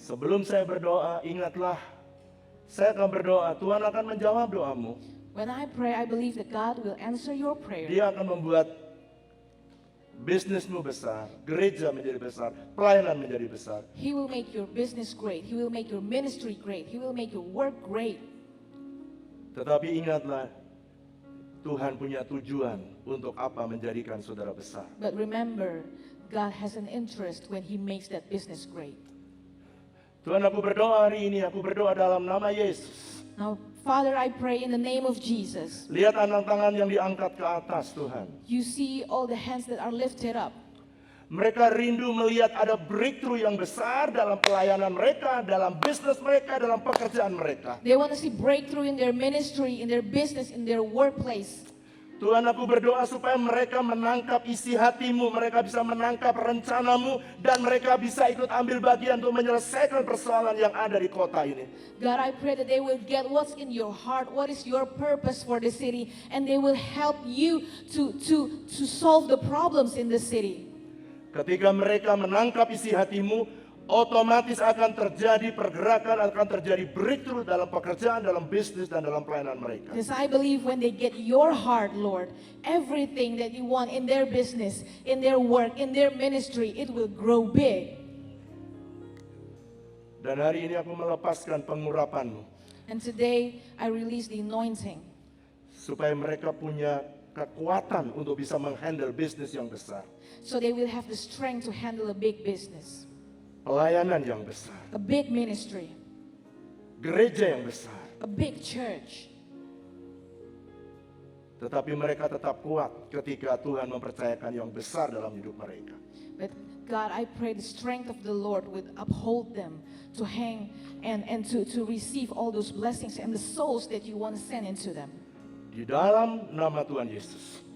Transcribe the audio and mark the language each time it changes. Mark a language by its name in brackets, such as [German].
[Indonesian] Sebelum saya berdoa, ingatlah, saya akan berdoa, Tuhan akan menjawab doamu. [English] When I pray, I believe that God will answer your prayer. [Indonesian] Dia akan membuat bisnismu besar, gereja menjadi besar, pelayanan menjadi besar. [English] He will make your business great. He will make your ministry great. He will make your work great. [Indonesian] Tetapi ingatlah, Tuhan punya tujuan untuk apa menjadikan saudara besar. [English] But remember, God has an interest when He makes that business great. [Indonesian] Tuhan, aku berdoa hari ini, aku berdoa dalam nama Yesus. [English] Now, Father, I pray in the name of Jesus. [Indonesian] Lihat anak tangan yang diangkat ke atas, Tuhan. [English] You see all the hands that are lifted up. [Indonesian] Mereka rindu melihat ada breakthrough yang besar dalam pelayanan mereka, dalam bisnis mereka, dalam pekerjaan mereka. [English] They want to see breakthrough in their ministry, in their business, in their workplace. [Indonesian] Tuhan, aku berdoa supaya mereka menangkap isi hatimu, mereka bisa menangkap rencanamu, dan mereka bisa ikut ambil bagian untuk menyelesaikan persoalan yang ada di kota ini. [English] God, I pray that they will get what's in your heart, what is your purpose for the city, and they will help you to solve the problems in the city. [Indonesian] Ketika mereka menangkap isi hatimu, otomatis akan terjadi pergerakan, akan terjadi breakthrough dalam pekerjaan, dalam bisnis, dan dalam pelayanan mereka. [English] Because I believe when they get your heart, Lord, everything that you want in their business, in their work, in their ministry, it will grow big. [Indonesian] Dan hari ini aku melepaskan pengurapanmu, [English] And today, I release the anointing [Indonesian] supaya mereka punya kekuatan untuk bisa menghandle bisnis yang besar, [English] so they will have the strength to handle a big business, [Indonesian] pelayanan yang besar, [English] a big ministry, [Indonesian] gereja yang besar. [English] a big church. [Indonesian] Tetapi mereka tetap kuat ketika Tuhan mempercayakan yang besar dalam hidup mereka. [English] But God, I pray the strength of the Lord would uphold them to hang and to receive all those blessings and the souls that you want to send into them. [Indonesian] Di dalam nama Tuhan Yesus.